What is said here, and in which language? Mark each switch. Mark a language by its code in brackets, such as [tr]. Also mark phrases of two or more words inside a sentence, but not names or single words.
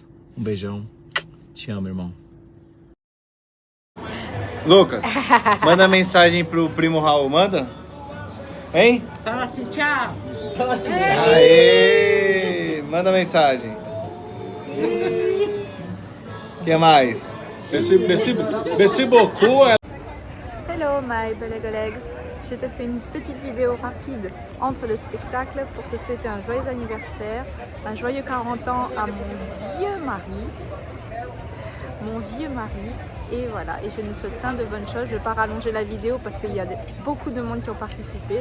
[pt] Um beijão, te amo, irmão. Lucas, manda mensagem pro primo Raul, manda? Hein? Fala assim, tchau. Fala assim, Aê! Manda mensagem. O que mais? [fr] Merci beaucoup. [en] Hello, my beleg legs. [fr] Je te fais une petite vidéo rapide entre le spectacle pour te souhaiter un joyeux anniversaire, un joyeux 40 ans à mon vieux mari. Et voilà, et je nous souhaite plein de bonnes choses. Je ne vais pas rallonger la vidéo parce qu'il y a beaucoup de monde qui ont participé.